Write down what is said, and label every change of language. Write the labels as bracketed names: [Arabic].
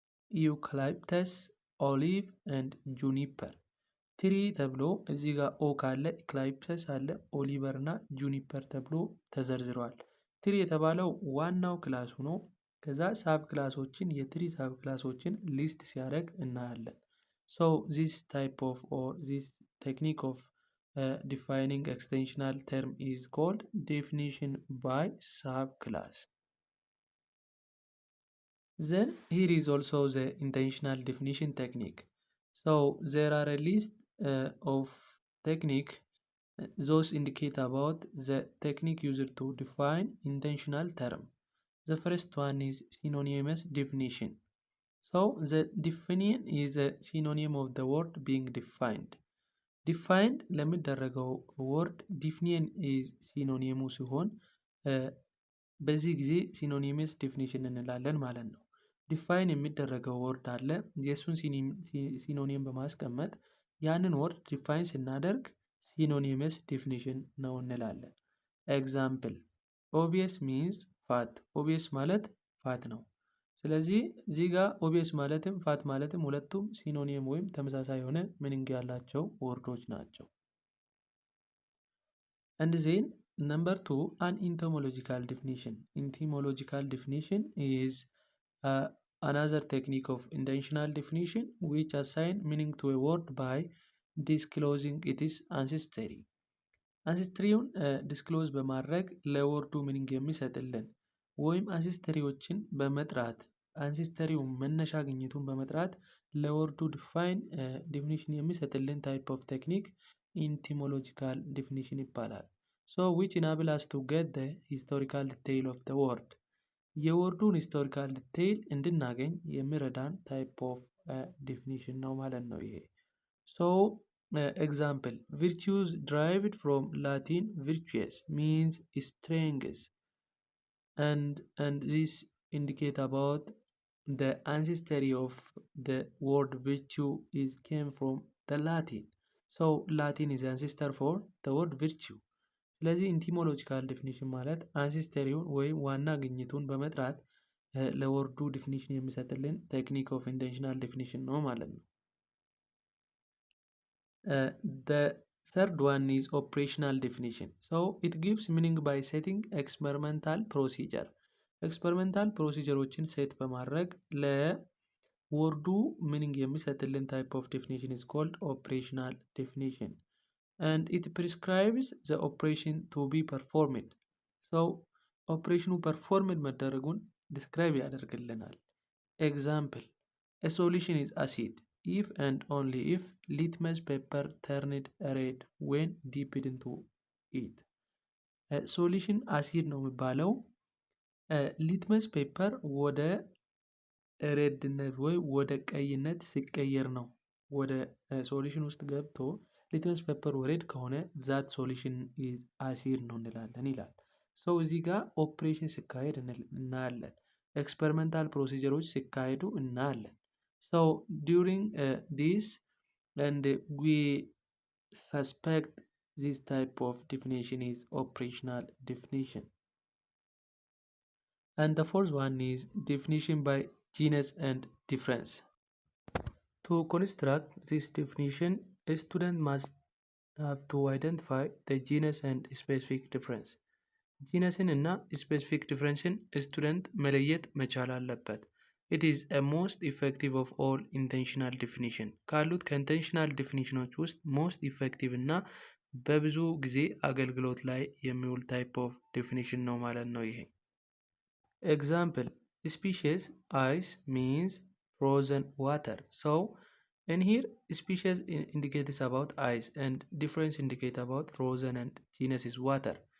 [Amharic] ዩካሊፕተስ፣ ኦሊቭ ኤንድ ጁኒፐር። ትሪ ተብሎ እዚህ ጋር ኦክ አለ፣ ኢክላይፕተስ አለ፣ ኦሊቨር እና ጁኒፐር ተብሎ ተዘርዝረዋል። ትሪ የተባለው ዋናው ክላሱ ነው። ከዛ ሳብ ክላሶችን የትሪ ሳብ ክላሶችን ሊስት ሲያደርግ እናያለን። [English] ሶ ዚስ ታይፕ ኦፍ ኦር ዚስ ቴክኒክ ኦፍ defining extensional term is called definition by subclass. Then here is also the intentional definition technique. So there are a list of technique. Those indicate about the technique used to define intentional term. The first one is synonymous definition. So the definition is a synonym of the word being defined. [Amharic] ዲፋይንድ ለሚደረገው ወርድ ዲፊኒሽን ሲኖኒየሙ ሲሆን በዚህ ጊዜ ሲኖኒየስ ዲፊኒሽን እንላለን ማለት ነው። ዲፋይን የሚደረገው ወርድ አለ። የእሱን ሲኖኒየም በማስቀመጥ ያንን ወርድ ዲፋይን ስናደርግ ሲኖኒየስ ዲፊኒሽን ነው እንላለን። ኤግዛምፕል ኦቢየስ ሚንስ ፋት። ኦቢየስ ማለት ፋት ነው። ስለዚህ እዚህ ጋር ኦቢየስ ማለትም ፋት ማለትም ሁለቱም ሲኖኒየም ወይም ተመሳሳይ የሆነ ሚኒንግ ያላቸው ወርዶች ናቸው። [English] And then number 2, an etymological definition. Etymological definition is another technique of intentional definition which assign meaning to a word by disclosing its ancestry. [Amharic] አንሴስትሪውን ዲስክሎዝ በማድረግ ለወርዱ ሚኒንግ የሚሰጥልን ወይም አንሴስትሪዎችን በመጥራት አንሲስተሪው መነሻ ግኝቱን በመጥራት ለወርዱ ዲፊኒሽን የሚሰጥልን ታይፕ ኦፍ ቴክኒክ ኢንቲሞሎጂካል ዲፊኒሽን ይባላል። [English] ሶ ዊች ኢናብል አስ ቱ ጌት ዘ ሂስቶሪካል ዲቴይል ኦፍ ዘ ወርድ [Amharic] የወርዱን ሂስቶሪካል ዲቴይል እንድናገኝ የሚረዳን ታይፕ ኦፍ ዲፊኒሽን ነው ማለት ነው ይሄ። ሶ [English] ኤግዛምፕል ቪርቹስ ድራይቭድ ፍሮም ላቲን ቪርቹየስ ሚንስ strength and this indicate about the ancestry of the word virtue is came from the Latin. So Latin is ancestor for the word virtue. [Amharic] ስለዚህ ኢንቲሞሎጂካል ዲፊኒሽን ማለት አንሲስተሪውን ወይም ዋና ግኝቱን በመጥራት ለወርዱ ዲፊኒሽን የሚሰጥልን ቴክኒክ ኦፍ ኢንቴንሽናል ዲፊኒሽን ነው ማለት ነው። [English] The third one is operational definition. So it gives meaning by setting experimental procedure. [Amharic] ኤክስፐሪመንታል ፕሮሲጀሮችን ሴት በማድረግ ለወርዱ ሚኒንግ የሚሰጥልን ታይፕ ኦፍ ዲፊኒሽን [English] is called operational definition. And it prescribes the operation to be performed. So [Amharic] ኦፕሬሽኑ ፐርፎርምድ መደረጉን ዲስክራይብ ያደርግልናል። [English] ኤግዛምፕል a solution is acid if and only if litmus paper turned red when dipped into it. [Amharic] ሶሉሽን አሲድ ነው የሚባለው ሊትመስ ፔፐር ወደ ሬድነት ወይ ወደ ቀይነት ሲቀየር ነው። ወደ ሶሉሽን ውስጥ ገብቶ ሊትመስ ፔፐር ሬድ ከሆነ [English] ዛት ሶሉሽን ኢዝ አሲድ [Amharic] ነው እንላለን ይላል። ሶ እዚህ ጋር ኦፕሬሽን ሲካሄድ እናያለን። ኤክስፐሪመንታል ፕሮሲጀሮች ሲካሄዱ እናያለን። [English] ሶ ዱሪንግ ዲስ and we suspect this type of definition is operational definition. And the fourth one is definition by genus and difference. To construct this definition, a student must have to identify the genus and specific difference. [Amharic] ጂነስን እና ስፔሲፊክ ዲፍረንስን ስቱደንት መለየት መቻል አለበት። [English] ኢት ኢዝ a most effective of all intentional definition [Amharic] ካሉት ከኢንቴንሽናል ዲፊኒሽኖች ውስጥ ሞስት ኢፌክቲቭ እና በብዙ ጊዜ አገልግሎት ላይ የሚውል ታይፕ ኦፍ ዲፊኒሽን ነው ማለት ነው ይሄ። [English] ኤግዛምፕል ስፒሺስ አይስ ሚንስ ፍሮዘን ዋተር ሶ in here species indicates about ice and difference indicate about frozen and genus is water.